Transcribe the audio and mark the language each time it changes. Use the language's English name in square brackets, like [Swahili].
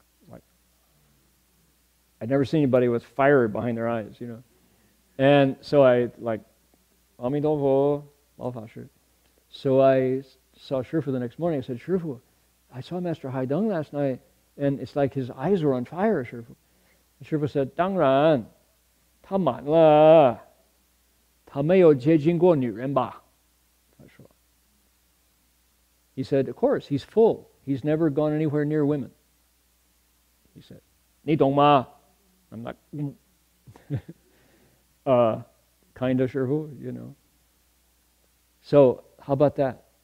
[English] Like, I'd never seen anybody with fire behind their eyes, And so I Amidofo, Malfasher. So I saw Shifu the next morning. I said, Shifu, I saw Master Haidong last night, and it's like his eyes were on fire, Shifu. And Shifu said, [Chinese] 当然, 他满了, 他没有接近过女人吧? [English] He said, of course, he's full. He's never gone anywhere near women. He said, [Chinese] 你懂吗? [English] I'm like, kind of Shifu, So, how about that?